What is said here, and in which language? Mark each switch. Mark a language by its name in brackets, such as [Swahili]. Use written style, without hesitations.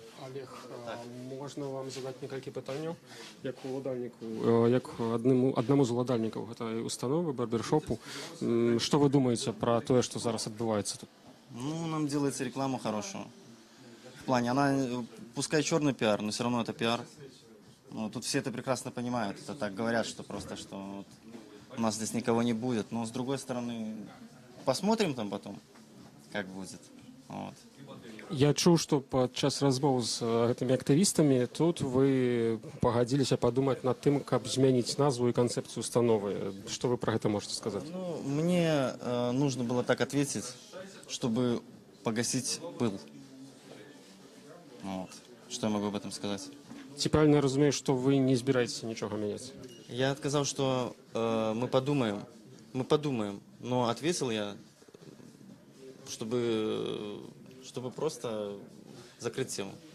[Belarusian] Олег, можна вам задати некалькі пытанняў, як аднаму з уладальнікаў гэтай установы, барбершопу. Што вы думаеце пра тое, што зараз адбываецца тут? [Russian] Нам делается реклама хорошую. В плане, она, пускай черный пиар, но все равно это пиар. Тут все это прекрасно понимают. Это так говорят, что просто, что у нас здесь никого не будет. Но с другой стороны, посмотрим там потом, как будет. [Belarusian] Я чуў, што падчас размоў з гэтымі актывістамі тут вы пагадзіліся падумаць над тым, каб змяніць назву і канцэпцыю установы. Што вы пра гэта можете сказаць? [Russian] Мне нужно было так ответить, чтобы погасить пыл. Что я могу об этом сказать? [Belarusian] Ці правильно я разумею, што вы не збіраецеся нічога мяняць? [Russian] Я отказал, что мы подумаем, но ответил я, чтобы просто закрыть тему.